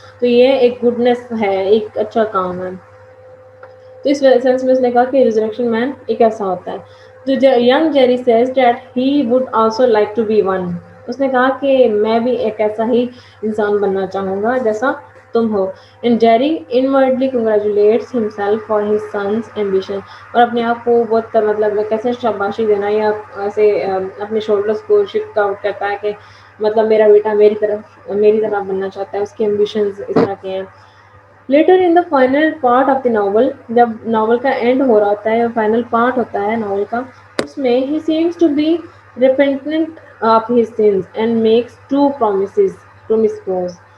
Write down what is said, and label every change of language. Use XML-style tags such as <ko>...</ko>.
<ur>تو یہ ایک گڈنس ہے، ایک اچھا کام ہے. تو اس سینس میں اس نے کہا کہ ریزریکشن مین ایک ایسا ہوتا ہے.</ur> <en>تو young Jerry says that he would also like to be one.</en> <ur>اس نے کہا کہ میں بھی ایک ایسا ہی انسان بننا چاہوں گا جیسا تم ہو.</ur> <en>And Jerry inwardly congratulates himself for his son's ambition.</en> <ur>اور اپنے آپ کو بہت مطلب کیسے شاباشی دینا یا ایسے اپنے شولڈرس کو شفٹ آؤٹ کرتا ہے کہ مطلب میرا بیٹا میری طرح بننا چاہتا ہے، اس کے ایمبیشنز اس طرح کے ہیں.</ur> <en>later in the final part of the novel,</en> <ur>جب ناول کا اینڈ ہو رہا ہوتا ہے فائنل پارٹ ہوتا ہے ناول کا، اس میں</ur> <en>He seems to be repentant of his sins and makes two promises to Miss Rose.</en>